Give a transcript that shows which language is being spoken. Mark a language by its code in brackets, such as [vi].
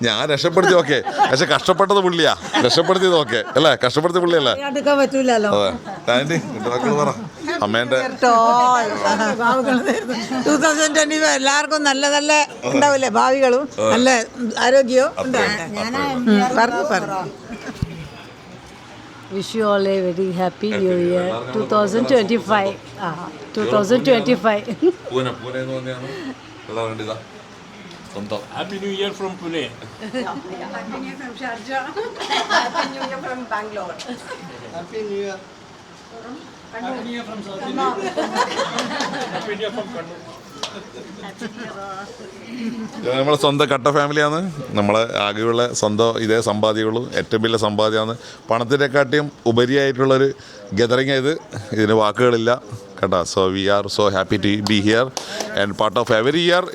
[ml] ഞാൻ രക്ഷപ്പെടുത്തി. ഓക്കെ, പക്ഷെ കഷ്ടപ്പെട്ടത് പുള്ളിയാ. രക്ഷപ്പെടുത്തിയത് ഓക്കെ അല്ലേ? കഷ്ടപ്പെടുത്തി പുള്ളിയല്ലേ? പറ്റൂലല്ലോ. അതെ, പറ അമ്മേൻ്റെ. 2025 എല്ലാവർക്കും നല്ല നല്ല ഉണ്ടാവില്ലേ, ഭാവികളും നല്ല ആരോഗ്യവും പറഞ്ഞു. [en] Wish you all a very happy new year 2025. 2025. [ml] Pune എന്ന് പറഞ്ഞാണ് സ്വന്തം. [en] Happy New Year from Pune. Happy New Year from Sharjah. Happy New Year from Bangalore. Happy New Year. Happy New Year from South India. Happy New Year from Kannur. [ml] നമ്മളെ സ്വന്തം കട്ട ഫാമിലിയാണ്. നമ്മളെ ആകെയുള്ള സ്വന്തം ഇതേ സമ്പാദ്യമുള്ളൂ. ഏറ്റവും വലിയ സമ്പാദ്യമാണ്. പണത്തിനെക്കാട്ടിയും ഉപരിയായിട്ടുള്ളൊരു ഗദറിങ് ഇത്. ഇതിന് വാക്കുകളില്ല കേട്ടോ. [en] So we are so happy to be here and part of every year.